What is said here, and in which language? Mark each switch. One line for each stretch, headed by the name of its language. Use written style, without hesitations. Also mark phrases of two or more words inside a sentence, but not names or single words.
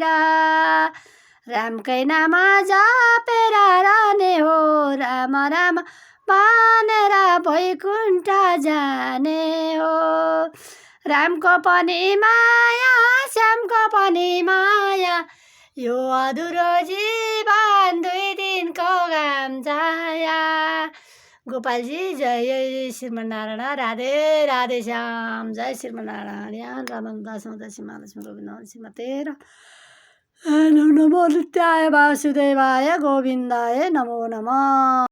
Nepali: रामकै नाम जपेर रहने हो, राम राम भनेर वैकुण्ठ जाने हो। रामको पनि माया, श्यामको पनि माया, यो अधुरो जीवन दुई दिनको घाम छाया। गोपालजी जय श्रीमन्नारायण। राधे राधे श्याम। जय श्रीमन्नारायण।
Sanskrit: यहाँ रामदास मदसी महालक्ष्मी गोविन्द श्रीमते नमो नित्याय वासुदेवाय गोविन्दाय नमो नमः।